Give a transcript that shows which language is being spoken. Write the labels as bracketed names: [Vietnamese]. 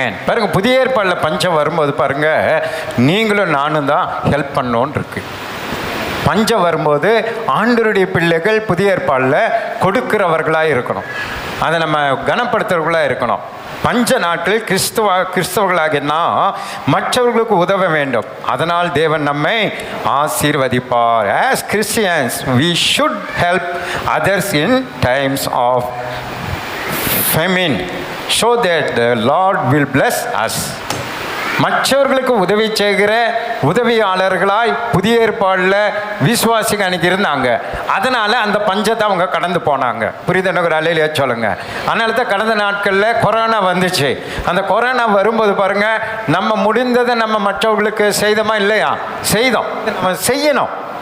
[Tamil] பாருங்க, புதிய ஏற்பாடுல பஞ்சம் வரும்போது பாருங்க, நீங்களும் நானும் தான் ஹெல்ப் பண்ணோன்னு இருக்கு. பஞ்சம் வரும்போது ஆண்டவருடைய பிள்ளைகள் புதிய ஏற்பாடுல கொடுக்கிறவர்களாக இருக்கணும், அதை நம்ம கனப்படுத்துறவர்களாக இருக்கணும். பஞ்ச நாட்களில் கிறிஸ்தவர்களாகினா மற்றவர்களுக்கு உதவ வேண்டும். அதனால் தேவன் நம்மை ஆசீர்வதிப்பார். [English] As Christians we should help others in times of famine so that the Lord will bless us. [Tamil] மற்றவர்களுக்கு உதவி செய்கிற உதவியாளர்களாய் புதிய ஏற்பாடுல விசுவாசிகள் அன்னைக்கு இருந்தாங்க. அதனால அந்த பஞ்சத்தை அவங்க கடந்து போனாங்க. புரியுது எனக்கு? அல்லேலூயா சொல்லுங்க. அதனால தான் கடந்த நாட்களில் கொரோனா வந்துச்சு. அந்த கொரோனா வரும்போது பாருங்க, நம்ம முடிந்ததை நம்ம மற்றவர்களுக்கு செய்தோமா இல்லையா? செய்தோம். நம்ம செய்யணும்.